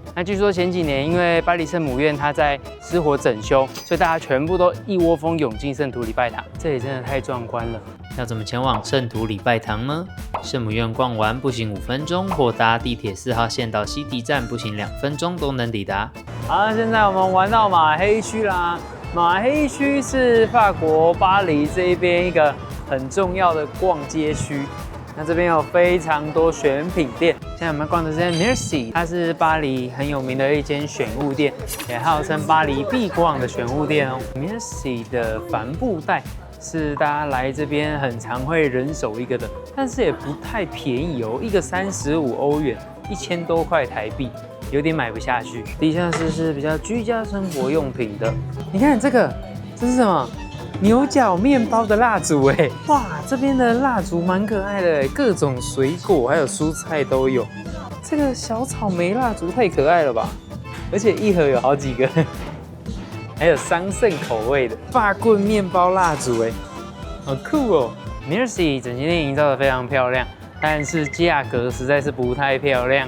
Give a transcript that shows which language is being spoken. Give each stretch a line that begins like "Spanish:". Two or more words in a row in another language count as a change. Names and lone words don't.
Chinese: 那據說前幾年因為巴黎聖母院它在失火整修，所以大家全部都一窩蜂湧進聖徒禮拜堂，這裡真的太壯觀了。要怎麼前往聖徒禮拜堂呢？聖母院逛完步行5分鐘，或搭地鐵4號線到西堤站步行2分鐘都能抵達。好，現在我們玩到馬黑區啦。馬黑區是法國巴黎這邊一個很重要的逛街區，那這邊有非常多選品店。現在我們逛的是 Merci， 它是巴黎很有名的一間選物店，也號稱巴黎必逛的選物店哦。Merci 的帆布袋是大家來這邊很常會人手一個的，但是也不太便宜哦，一個35歐元，1000多塊台幣。有點買不下去。地下室是比較居家生活用品的。你看这个，这是什麼？牛角面包的蠟燭哎！哇，這邊的蠟燭蠻可愛的哎，各種水果還有蔬菜都有。這個小草莓蠟燭太可愛了吧！而且一盒有好幾個，還有桑葚口味的法棍面包蠟燭哎，好酷哦！Merci 整間店營造得非常漂亮，但是價格實在是不太漂亮。